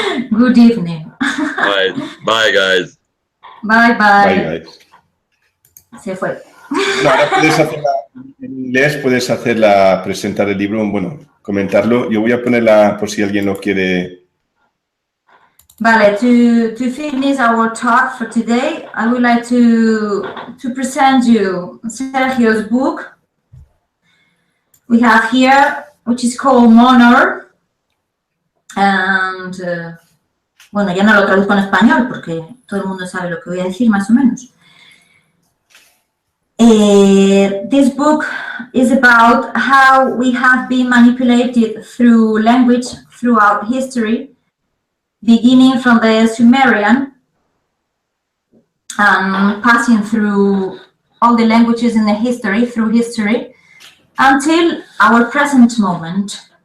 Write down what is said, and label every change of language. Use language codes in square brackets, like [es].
[en] Good evening. All right. Bye, guys. Bye. Bye, guys. [es] Se fue. No, ahora puedes hacerla en inglés, puedes presentar el libro, bueno, comentarlo. Yo voy a ponerla por si alguien lo quiere. [en] Vale, to finish our talk for today, I would like to present you Sergio's book. We have here, which is called MONOR. [es] And, bueno, ya no lo traduzco en español porque todo el mundo sabe lo que voy a decir más o menos. [en] This book is about how we have been manipulated through language throughout history, beginning from the Sumerian and passing through all the languages in the history, through history, until our present moment.